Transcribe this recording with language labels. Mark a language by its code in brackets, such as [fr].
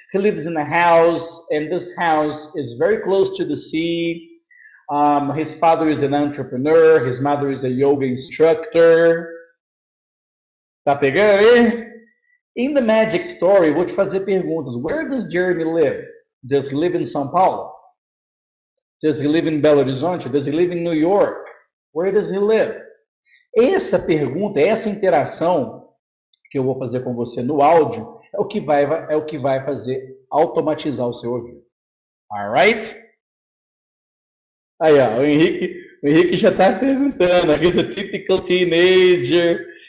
[en] He lives in a house, and this house is very close to the sea. His father is an entrepreneur. His mother is a yoga instructor. [pt] Tá pegando aí? [en] In the magic story, [pt] vou te fazer perguntas. [en] Where does Jeremy live? Does he live in São Paulo? Does he live in Belo Horizonte? Does he live in New York? Where does he live? [pt] Essa pergunta, essa interação que eu vou fazer com você no áudio é o que vai fazer automatizar o seu ouvido. Alright? Aí, ó, o Henrique já está perguntando. [en] He's a typical teenager.